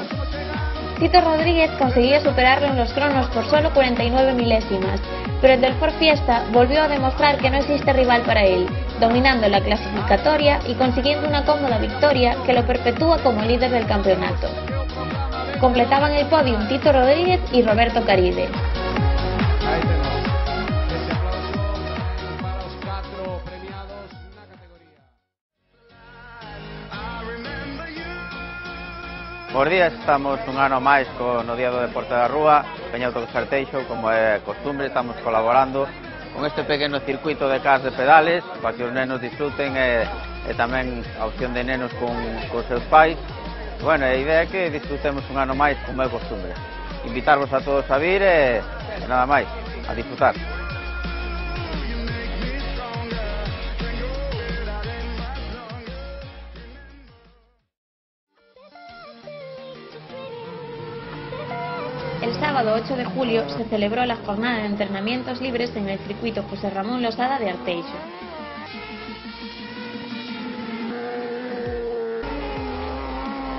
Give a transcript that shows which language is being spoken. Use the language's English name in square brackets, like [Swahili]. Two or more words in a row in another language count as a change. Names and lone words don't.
[Spanish] Tito Rodríguez conseguía superarlo en los cronos por solo 49 milésimas, pero el del Ford Fiesta volvió a demostrar que no existe rival para él, dominando la clasificatoria y consiguiendo una cómoda victoria que lo perpetúa como líder del campeonato. Completaban el podium Tito Rodríguez y Roberto Caride. [Galician] Bos días, estamos un ano máis no Día do Deporte da Rúa, Peña Auto Sarteixo, como é costumbre, estamos colaborando con este pequeno circuito de cars de pedales para que os nenos disfruten e tamén a opción de nenos con seus pais. Bueno, a idea é que disfrutemos un ano máis como é costumbre. Invitarvos a todos a vir e nada máis, a disfrutar. [Spanish] El sábado 8 de julio se celebró la jornada de entrenamientos libres en el circuito José Ramón Losada de Arteixo.